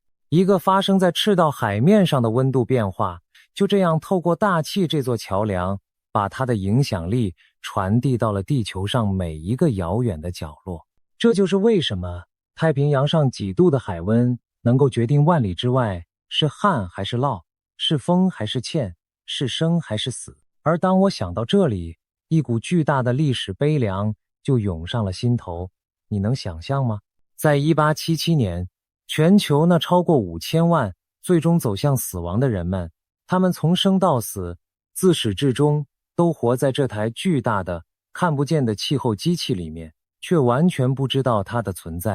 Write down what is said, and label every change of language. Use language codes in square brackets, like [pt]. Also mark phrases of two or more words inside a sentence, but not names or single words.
[zh] 一個發生在赤道海面上的溫度變化，就這樣透過大氣這座橋梁，把它的影響力傳遞到了地球上每一個遙遠的角落。這就是為什麼太平洋上幾度的海溫能夠決定萬里之外是旱還是澇，是豐還是欠， 是生還是死？而當我想到這裡，一股巨大的歷史悲涼就湧上了心頭。你能想象嗎？在1877年，全球那超過5000萬最終走向死亡的人們，他們從生到死，自始至終都活在這台巨大的看不見的气候机器裡面，卻完全不知道它的存在。